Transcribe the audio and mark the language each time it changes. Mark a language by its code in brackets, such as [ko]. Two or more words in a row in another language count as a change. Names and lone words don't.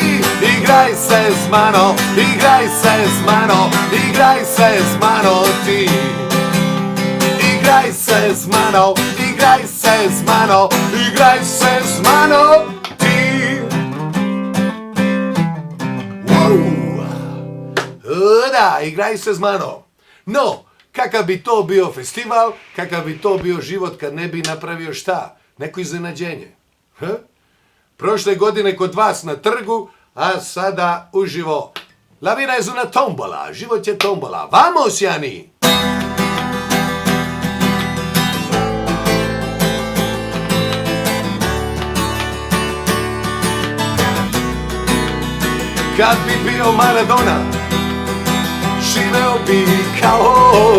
[sl] Igraj se z mano, igraj se z mano, igraj se z mano ti. Igraj se z mano, igraj se z mano, igraj se z mano ti. Da, igraj se z mano. [sr] No, kakav bi to bio festival, kakav bi to bio život kad ne bi napravio šta? Neko iznenađenje. Prošle godine kod vas na trgu, a sada uživo. [es] La vida es una tombola, [sr] život je tombola. [es] Vamos, Jani! [sr] Kad bi bio Maradona, živeo bi kao on.